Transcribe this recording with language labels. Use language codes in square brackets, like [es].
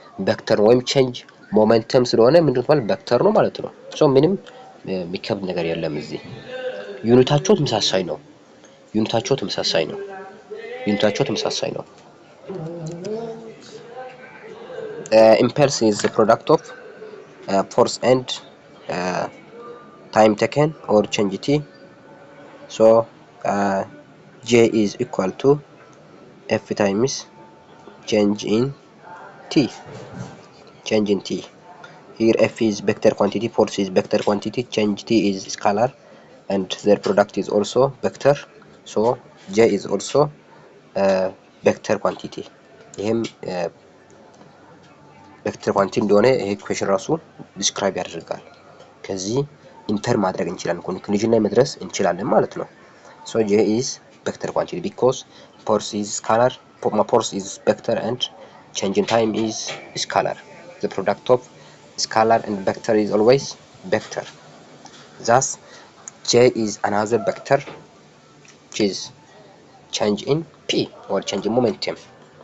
[am] ቬክተር ወይም ቼንጅ ሞመንተም ስለሆነ ምንድነው ተባለ? ቬክተር ነው ማለት ነው። ሶ ምንም የሚከብድ ነገር የለም። እዚህ ዩኒታቸው ተመሳሳይ ነው። [en] impulse is the product of force and time taken or change t. so j is equal to f times change in t. Here f is vector quantity, force is vector quantity, change t is scalar, and their product is also vector. so j is also vector quantity. [am] ይሄም ቬክተር ኳንቲቲ እንደሆነ ይሄ ኢኩዌሽን ራሱ ዲስክራይብ ያደርጋል። ከዚህ ኢንተር ማድረግ እንችላለን፣ ኮንክሉዥን ላይ መድረስ እንችላለን ማለት ነው። [en] so j is vector quantity because force is scalar, force is vector, and change in time is scalar. The product of scalar and vector is always vector. thus j is another vector which is change in p or change in momentum.